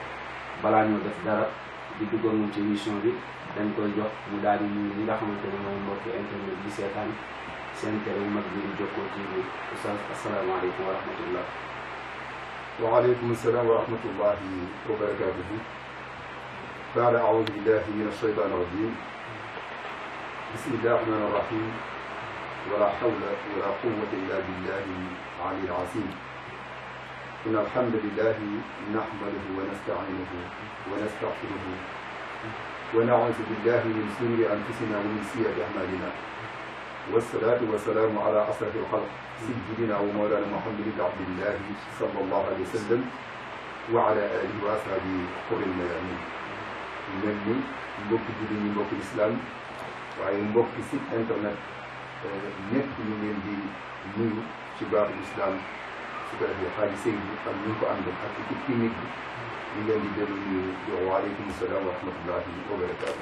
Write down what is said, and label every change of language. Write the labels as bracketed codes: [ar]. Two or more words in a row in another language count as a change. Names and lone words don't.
[wo] balaa ñoo def dara di duggoon moom ci émission bi dañ koy jox mu daal di nuyu ñi nga xamante ne mooy mbokki internet bi seetaan seen télé bu mag bi di Jokko TV. [ar] Oustaz السلام عليكم ورحمة الله. وعليكم السلام ورحمة الله وبركاته. بعد أعوذ بالله من الشيطان الرجيم. بسم الله الرحمن الرحيم. ولا حول ولا قوة إلا بالله العلي العظيم. إن الحمد لله نحمده ونستعينه ونستغفره ونعوذ بالله من شرور أنفسنا ومن سيئات أعمالنا والصلاة والسلام على أشرف الخلق سيدنا ومولانا محمد بن عبد الله صلى الله عليه وسلم وعلى آله وأصحابه الغر الميامين. [wo] mel ni mbokki jullit ñi mbokki islam waaye mbokki [fr] site internet [wo] ñëpp ñu leen di nuyu ci baatu islam. su ko defee Xaaji Seydou ak ñu ko àndal ak [fr] équipe technique [wo] bi ñu leen di dellu nuyu di wax [ar] وعليكم السلام ورحمة الله وبركاته.